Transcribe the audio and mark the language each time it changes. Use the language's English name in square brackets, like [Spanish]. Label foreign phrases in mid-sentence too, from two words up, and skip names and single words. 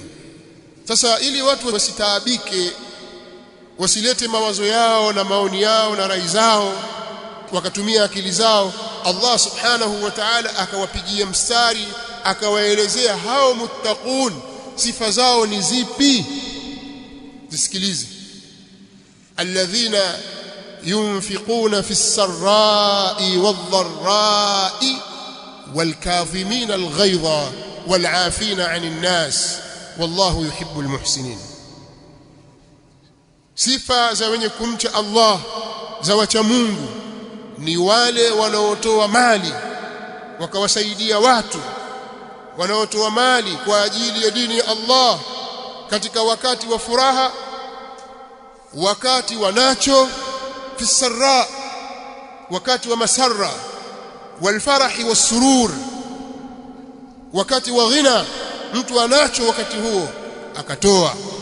[Swahili] Sasa ili watu wasitaabike, wasilete mawazo yao na maoni yao na rai zao, wakatumia akili zao, Allah [Arabic] سبحانه و تعالى [Swahili] akawapigia mstari, akawaelezea hao muttaqun sifa zao ni zipi. Zisikilize. [Arabic] الذين ينفقون في السراء والضراء والكاظمين الغيظ والعافين عن الناس والله يحب المحسنين. [Swahili] Sifa za wenye kumcha Allah, za wacha Mungu, ni wale wanaotoa mali wakawasaidia watu, wanaotoa mali kwa ajili ya dini ya Allah katika wakati wa furaha, wakati wa nacho, [Arabic] في سراء, [Swahili] wakati wa masarra, [Arabic] والفرح والسرور, [Swahili] wakati wa ghina, mtu anacho wakati huo akatoa.